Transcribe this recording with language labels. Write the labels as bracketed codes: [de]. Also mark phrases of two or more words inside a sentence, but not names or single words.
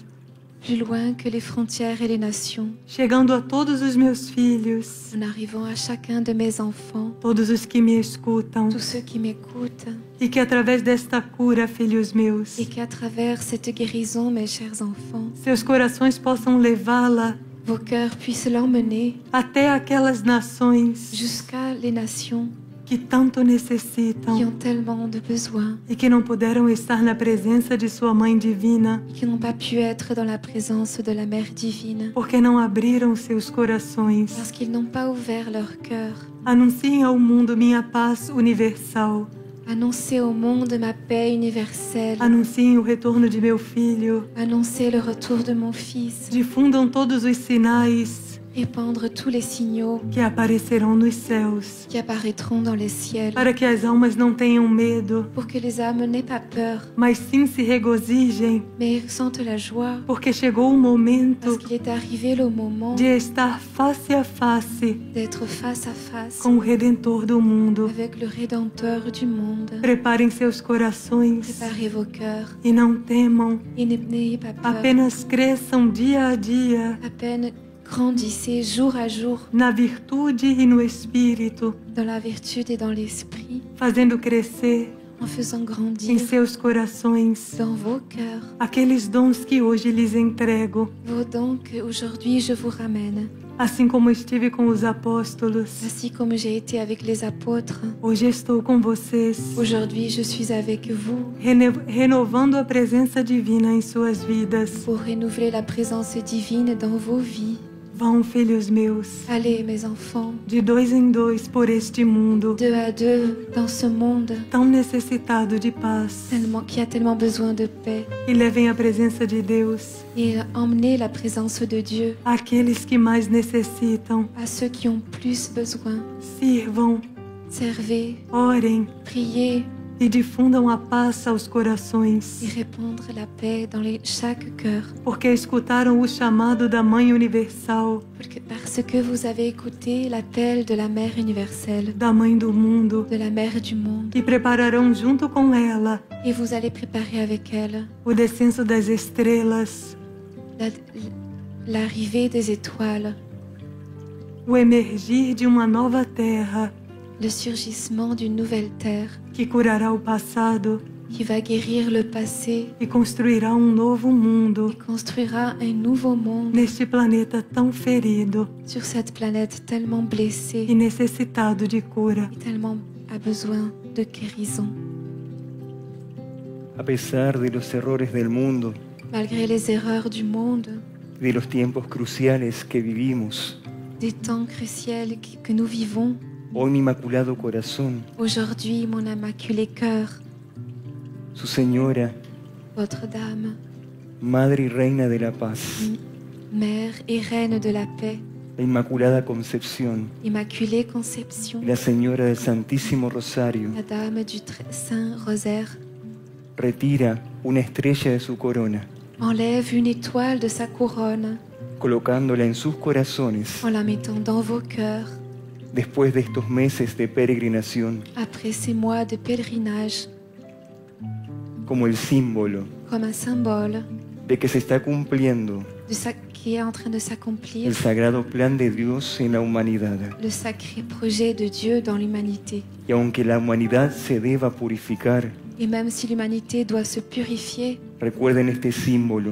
[fr] plus loin que les frontières et les nations, [pt] chegando a todos os meus filhos, [fr] en arrivant à chacun de mes enfants, [pt] todos os que me escutam, [fr] tous ceux qui m'écoutent, [pt] e que através desta cura, filhos meus, [fr] et qu'à travers cette guérison, mes chers enfants, [pt] seus corações possam levá-la [fr] vos cœurs puissent l'emmener [pt] até aquelas nações [fr] jusqu'à les nations [pt] que tanto [fr] qui [pt] necessitam [fr] ont tellement de besoins [pt] e que não puderam estar na presença de sua Mãe Divina, [fr] et qui n'ont pas pu être dans la présence de la Mère divine [pt] porque não abriram seus corações. [fr] parce qu'ils n'ont pas ouvert leur cœur. [pt] Anunciem ao mundo minha paz universal. [fr] Annoncez au monde ma paix universelle. [pt] Anunciem o retorno de meu filho. [fr] Annoncez le retour de mon Fils. [pt] Difundam todos os sinais [fr] Répandre tous les signaux [pt] que aparecerão nos céus, [fr] qui apparaîtront dans les ciels [pt] para que as almas não tenham medo, [fr] pour que les âmes n'aient pas peur, [pt] mas sim se regozijem, [fr] mais ressentent la joie [pt] porque chegou o momento [fr] parce qu'il est arrivé le moment [pt] de estar face a face [fr] d'être face à face [pt] com o Redentor do mundo. [fr] avec le Rédempteur du monde. [pt] Preparem seus corações [fr] Préparez vos cœurs [pt] e não temam, [fr] et n'ayez pas peur. [pt] apenas cresçam dia a dia [fr] À peine grandissez jour à jour [pt] na virtude e no Espírito, [fr] dans la vertu et dans l'esprit, [pt] fazendo crescer [fr] en faisant [pt] em [fr] grandir [pt] seus corações [fr] dans vos cœurs [pt] aqueles dons que hoje lhes entrego, [fr] vos dons que aujourd'hui je vous ramène. [pt] assim como estive com os apóstolos. [fr] Ainsi comme j'ai été avec les apôtres, [pt] Hoje estou com vocês, [fr] aujourd'hui je suis avec vous [pt] renovando a presença divina em suas vidas. [fr] pour renouveler la présence divine dans vos vies. [pt] Vão, filhos meus, [fr] Allez, mes enfants, [pt] de dois em dois por este mundo, [fr] deux à deux dans ce monde [pt] tão necessitado de paz, [fr] qui a tellement besoin de paix, [pt] e levem a presença de Deus [fr] et emmenez la présence de Dieu [pt] àqueles que mais necessitam. [fr] à ceux qui ont plus besoin. [pt] Sirvam, [fr] Servez, [pt] orem [fr] priez [pt] e difundam a paz aos corações, [fr] et répandre la paix dans chaque cœur. [pt] porque escutaram o chamado da Mãe Universal, [fr] Parce que vous avez écouté l'appel de la Mère universelle, [pt] da Mãe do mundo, [fr] de la Mère du monde, [pt] e prepararão junto com ela [fr] et vous allez préparer avec elle [pt] o descenso das estrelas, [fr] l'arrivée des étoiles, [pt] o emergir de uma nova terra [fr] le surgissement d'une nouvelle terre [pt] que curará o passado [fr] qui va guérir le passé [pt] e construirá novo mundo [fr] et construira un nouveau monde [pt] neste planeta tão ferido [fr] sur cette planète tellement blessée [pt] e necessitado de cura. [fr] et tellement a besoin de guérison. [es] A pesar de los errores del mundo, [fr] Malgré les erreurs du monde, [es] de los tiempos cruciales que vivimos, [fr] des temps cruciaux que nous vivons, [es] hoy mi inmaculado corazón, [fr] aujourd'hui mon immaculé cœur, [es] su Señora, [fr] votre Dame, [es] Madre y Reina de la Paz, [fr] Mère et Reine de la paix, [es] la Inmaculada Concepción, [fr] Immaculée Conception, [es] y la Señora del Santísimo Rosario, [fr] la Dame du Saint Rosaire, [es] retira una estrella de su corona, [fr] enlève une étoile de sa couronne [es] colocándola en sus corazones [fr] en la mettant dans vos cœurs [es] después de estos meses de peregrinación, [fr] après ces mois de pèlerinage, [es] como el símbolo [fr] comme un symbole [es] de que se está cumpliendo [fr] qui est en train de s'accomplir, [es] el sagrado plan de Dios en la humanidad. [fr] le sacré projet de Dieu dans l'humanité. [es] Y aunque la humanidad se deba purificar, [fr] Et même si l'humanité doit se purifier, [es] recuerden este símbolo